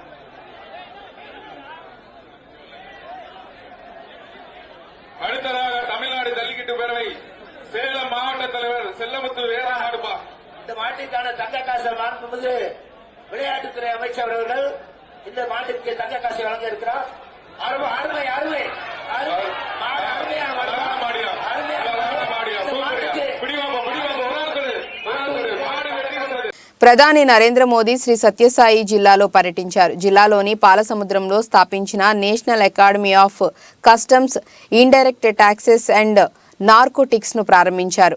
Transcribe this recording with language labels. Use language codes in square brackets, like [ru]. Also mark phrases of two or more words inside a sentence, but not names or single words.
[ta] அடுத்ததாக தமிழ்நாடு ஜல்லிக்கட்டு பேரவை சேலம் மாவட்ட தலைவர் செல்லமுத்து வேரா மாடுபா. இந்த மாட்டிற்கான தங்க காசை மாண்புமிகு விளையாட்டுத்துறை அமைச்சர் அவர்கள் இந்த மாட்டிற்கு தங்க காசை வழங்க இருக்கிறார். அருமை அருமை அருமை [te] ప్రధాని నరేంద్ర మోదీ శ్రీ సత్యసాయి జిల్లాలో పర్యటించారు. జిల్లాలోని పాలసముద్రంలో స్థాపించిన నేషనల్ అకాడమీ ఆఫ్ కస్టమ్స్, ఇండైరెక్ట్ టాక్సెస్ అండ్ నార్కోటిక్స్ ను ప్రారంభించారు.